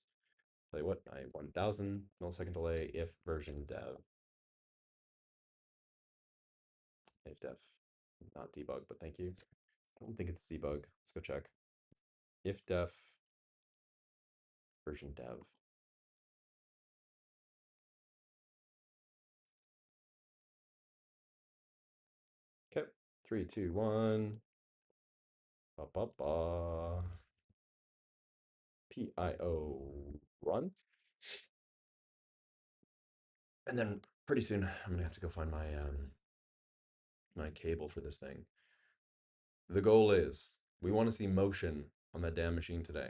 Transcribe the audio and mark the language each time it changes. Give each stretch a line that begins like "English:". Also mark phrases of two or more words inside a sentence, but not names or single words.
English: Tell you what, I 1000 millisecond delay if version dev. If dev, not debug, but thank you. I don't think it's debug. Let's go check. If def version dev. Okay, 3, 2, 1. Ba, ba, ba. PIO run. And then pretty soon I'm gonna have to go find my my cable for this thing. The goal is we want to see motion on that damn machine today.